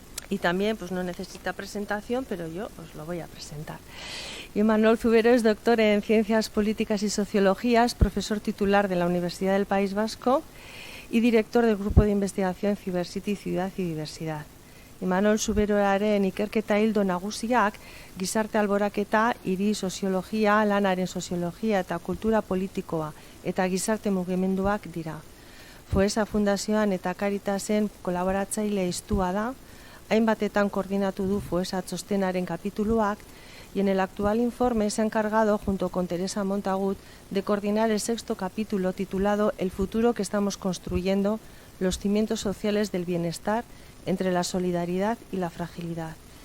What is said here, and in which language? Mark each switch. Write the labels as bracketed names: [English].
[Spanish] Y también pues no necesita presentación, pero yo os lo voy a presentar. Imanol Zubero es doctor en Ciencias Políticas y Sociologías, profesor titular de la Universidad del País Vasco y director del Grupo de Investigación Cybersity, Ciudad y Diversidad. [Basque] Imanol Zuberoaren ikerketa ildo nagusiak gizarte alboraketa, hiri soziologia, lanaren soziologia eta kultura politikoa eta gizarte mugimenduak dira. Foesa Fundazioan eta Caritasen kolaboratzaile istua da, hainbatetan koordinatu du Foesa txostenaren kapituluak, [Spanish] y en el actual informe se ha encargado, junto con Teresa Montagut, de coordinar el 6º capítulo titulado El futuro que estamos construyendo, los cimientos sociales del bienestar entre la solidaridad y la fragilidad.